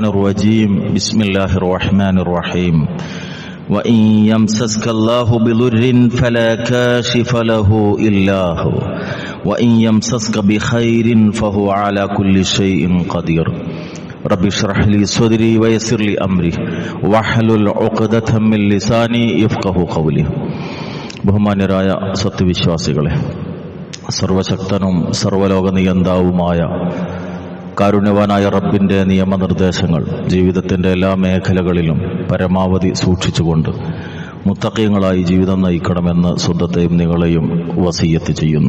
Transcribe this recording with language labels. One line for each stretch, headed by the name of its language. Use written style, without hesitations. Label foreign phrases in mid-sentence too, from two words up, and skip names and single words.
Arabic: الرجيم بسم الله الرحمن الرحيم وإن يمسسك الله بضر فلا كاشف له إلا هو وإن يمسسك بخير فهو على كل شيء قدير رب اشرح لي صدري ويسر لي أمري واحلل عقدة من لساني يفقهوا قولي
Malayalam: ബഹുമാന്യരായ സത്യവിശ്വാസികളെ, സർവശക്തനും സർവലോകനിയന്താവുമായ കാരുണ്യവാനായ റബ്ബിന്റെ നിയമനിർദ്ദേശങ്ങൾ ജീവിതത്തിന്റെ എല്ലാ മേഖലകളിലും പരമാവധി സൂക്ഷിച്ചുകൊണ്ട് മുത്തഖീങ്ങളായി ജീവിതം നയിക്കണമെന്ന് സ്വന്തത്തെയും നിങ്ങളെയും വസിയ്യത്ത് ചെയ്യുന്നു.